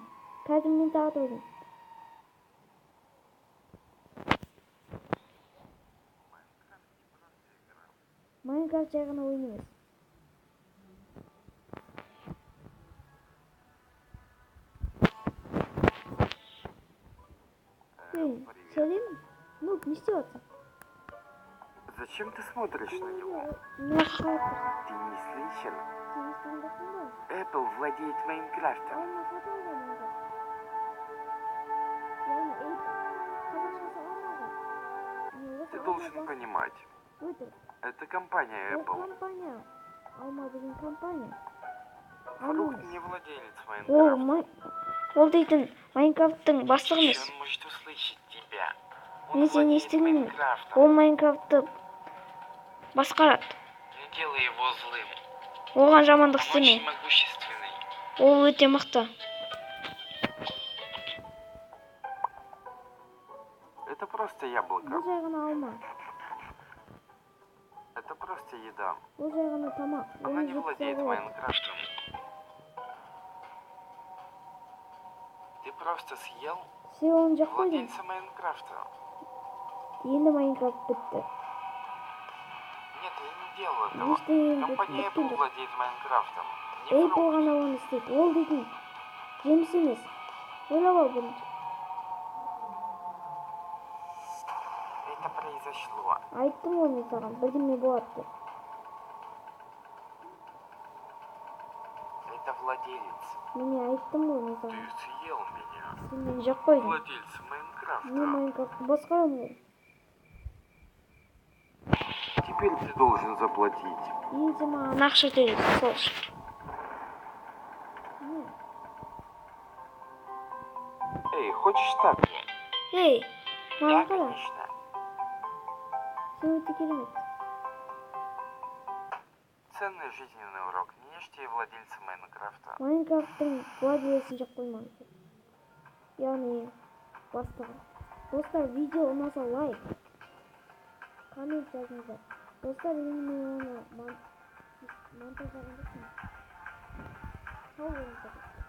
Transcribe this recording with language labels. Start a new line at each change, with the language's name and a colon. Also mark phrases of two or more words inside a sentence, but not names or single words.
Kazakh: Қазір мен тағы да өлемін. Майнкрафт жай ғана ойын емес. Сәлем. Ну, не істеп жатсың?
Russian: Зачем ты смотришь на него?
Kazakh: Мен қалып.
Russian: Ты не слышал?
Kazakh: Сен естімдесің ба?
Russian: Apple владеет Майнкрафтом.
Kazakh: Алма сатып алған онда. Яғни қазақшасы алмады.
Russian: Ты должен понимать,
Kazakh: Өтір.
Russian: это компания
Kazakh: Ол Apple. компания. Алма деген компания.
Russian: Фрукт не владелец
Kazakh: Ол
Russian: Майнкрафта.
Kazakh: ол дейтін Майнкрафттың бастығы емес.
Russian: Он может услышать тебя.
Kazakh: Мен
Russian: Он
Kazakh: сені
Russian: владеет
Kazakh: естімеймін.
Russian: Майнкрафтом.
Kazakh: Ол Майнкрафтты басқарады.
Russian: Не делай его злым.
Kazakh: Оған жамандық
Russian: Он
Kazakh: істеме.
Russian: очень могущественный.
Kazakh: Ол өте мықты.
Russian: Это просто яблоко.
Kazakh: Бұл жай ғана алма.
Russian: Это просто еда.
Kazakh: Бұл жай ғана тамақ.
Russian: Она
Kazakh: Оны
Russian: не
Kazakh: жеп
Russian: владеет
Kazakh: салу.
Russian: Майнкрафтом. Ты просто съел
Kazakh: Сен оны жеп қойдың.
Russian: владельца Майнкрафта.
Kazakh: Енді Майнкрафт бітті.
Russian: Нет, я не делал этого.
Kazakh: Ештеңе
Russian: Компания
Kazakh: біткен
Russian: Apple
Kazakh: жоқ.
Russian: владеет Майнкрафтом. Не
Kazakh: Apple
Russian: фрукт.
Kazakh: ғана оны істейді. Ол дейтін жеміс емес. Ойлап ал бірінші.
Russian: Это произошло.
Kazakh: Айттым ғой мен саған, бірдеме болады деп.
Russian: Это владелец.
Kazakh: Міне айттым ғой мен
Russian: Ты
Kazakh: саған.
Russian: съел меня.
Kazakh: Сен мені жеп қойдың.
Russian: Владелец
Kazakh: Мен
Russian: Майнкрафта.
Kazakh: Майнкрафтты басқарамын ғой.
Russian: Теперь ты должен заплатить.
Kazakh: Енді маған ақша төлейсің, сол үшін.
Russian: Эй, хочешь так же?
Kazakh: Ей,
Russian: Да,
Kazakh: маған қара.
Russian: конечно.
Kazakh: Сен өте керемет.
Russian: Ценный жизненный урок. Не ешьте владельца Майнкрафта.
Kazakh: Майнкрафттың владелесін жеп қоймаңыз. Яғни бастығы. Достар, видео ұнаса лайк. Коммент жазыңыздар. Достар, енді мен оны монтаждаған жоқпын. Сау болыңыздар.